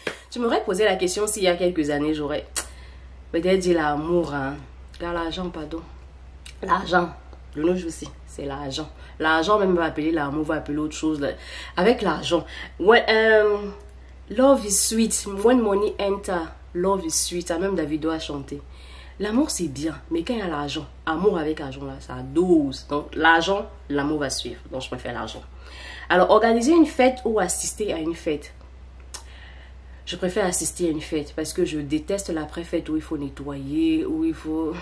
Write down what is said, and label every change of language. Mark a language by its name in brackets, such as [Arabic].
[French] Tu m'aurais posé la question s'il y a quelques années, j'aurais peut-être dit l'amour, hein. Car l'argent, pardon. L'argent, le nom aussi, c'est l'argent. L'argent, même va appeler l'amour, va appeler autre chose. Là. Avec l'argent. [English] Love is sweet. When money enter, love is sweet. [French] Même Davido a chanté. L'amour, c'est bien, mais quand il y a l'argent, amour avec argent, là, ça dose. Donc, l'argent, l'amour va suivre. Donc, je préfère l'argent. Alors, organiser une fête ou assister à une fête. Je préfère assister à une fête parce que je déteste l'après-fête où il faut nettoyer, où il faut...